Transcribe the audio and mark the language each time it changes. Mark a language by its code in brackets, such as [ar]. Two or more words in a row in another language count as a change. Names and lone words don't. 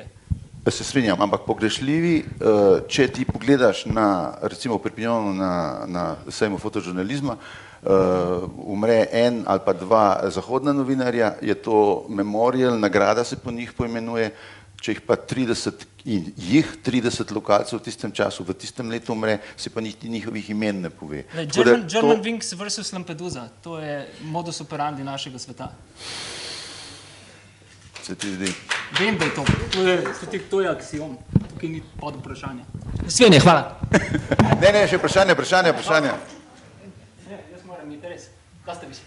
[sl] Se strinjam, ampak pogrešljivi, če ti pogledaš na, recimo v Perpignanu na sejmu fotožurnalizma, umre 1 ali pa 2 zahodna novinarja, je to memorial, nagrada se po njih poimenuje, če jih pa 30 in jih 30 lokalcev v tistem času, v tistem letu umre, se pa niti njihovih imen ne pove. German Wings versus Lampedusa, to je [la] modus operandi [sl] našega sveta. Se ti zdi? Vem, da je to je aksiom, tukaj ni pod vprašanje. Svenje, hvala. Ne, še vprašanje. Jaz moram iti res. Da ste vi se.